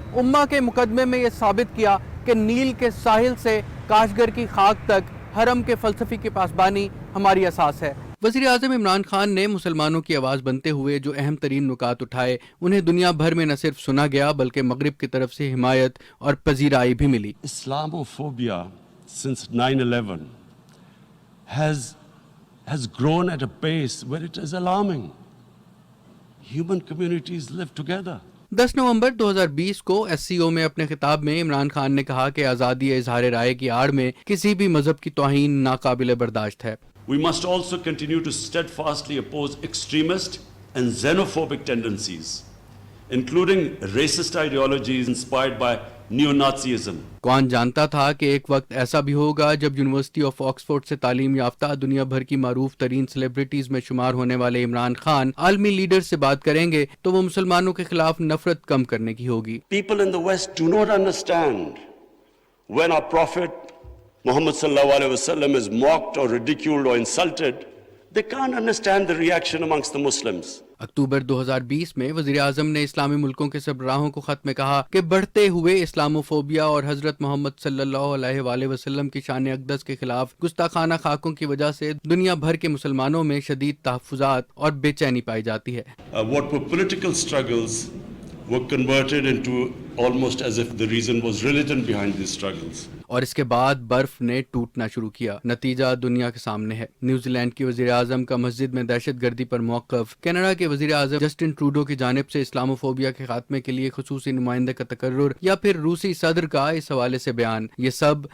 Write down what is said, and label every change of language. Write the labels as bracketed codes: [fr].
[ur] امہ کے مقدمے میں یہ ثابت کیا کہ نیل کے ساحل سے کاشگر کی خاک تک حرم کے فلسفی کی پاسبانی ہماری اساس ہے۔ وزیر اعظم عمران خان نے مسلمانوں کی آواز بنتے ہوئے جو اہم ترین نکات اٹھائے انہیں دنیا بھر میں نہ صرف سنا گیا بلکہ مغرب کی طرف سے حمایت اور پذیرائی بھی ملی۔ [en] Islamophobia since 9/11 has grown at a pace where it is alarming. Human communities live together. [ur] 10 نومبر 2020 کو SCO میں اپنے خطاب میں عمران خان نے کہا کہ آزادی اظہار رائے کی آڑ میں کسی بھی مذہب کی توہین ناقابل برداشت ہے۔ [en] We must also continue to steadfastly oppose extremist and xenophobic tendencies, including racist ideologies inspired by neo-Nazism. [ur] کون جانتا تھا کہ ایک وقت ایسا بھی ہوگا جب یونیورسٹی آف آکسفورڈ سے تعلیم یافتہ دنیا بھر کی معروف ترین سیلیبریٹیز میں شمار ہونے والے عمران خان عالمی لیڈر سے بات کریں گے تو وہ مسلمانوں کے خلاف نفرت کم کرنے کی ہوگی۔ [en] People in the West do not understand when our Prophet Muhammad [ar] sallallahu alaihi wasallam [en] is mocked or ridiculed or insulted, they can't understand the reaction amongst the Muslims. [ur] اکتوبر 2020 میں وزیر اعظم نے اسلامی ملکوں کے سربراہوں کو خط میں کہا کہ بڑھتے ہوئے اسلاموفوبیا اور حضرت محمد صلی اللہ علیہ وآلہ وسلم کی شان اقدس کے خلاف گستاخانہ خاکوں کی وجہ سے دنیا بھر کے مسلمانوں میں شدید تحفظات اور بے چینی پائی جاتی ہے۔ [en] What were political struggles were converted into almost as if the reason was religion behind these struggles. [ur] اور اس کے بعد برف نے ٹوٹنا شروع کیا۔ نتیجہ دنیا کے سامنے ہے۔ نیوزی لینڈ کی وزیر اعظم کا مسجد میں دہشت گردی پر موقف، کینیڈا کے وزیر اعظم جسٹن ٹروڈو کی جانب سے اسلاموفوبیا کے خاتمے کے لیے خصوصی نمائندے کا تقرر یا پھر روسی صدر کا اس حوالے سے بیان، یہ سب